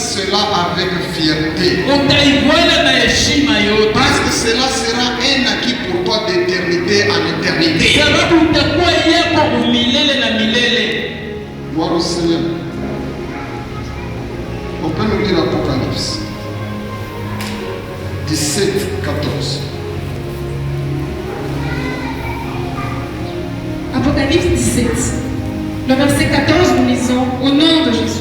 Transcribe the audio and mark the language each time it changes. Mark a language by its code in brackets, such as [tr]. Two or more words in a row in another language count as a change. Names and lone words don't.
[fr] cela avec fierté. [sw] Utaivuana na heshima yote. [fr] Parce que cela sera un acquis pour toi d'éternité en éternité. [sw] Sababu utakuwa yako milele na milele. [fr] Gloire au Seigneur. On peut nous lire l'Apocalypse 17, 14. Apocalypse 17. Le verset 14, nous lisons au nom de Jésus.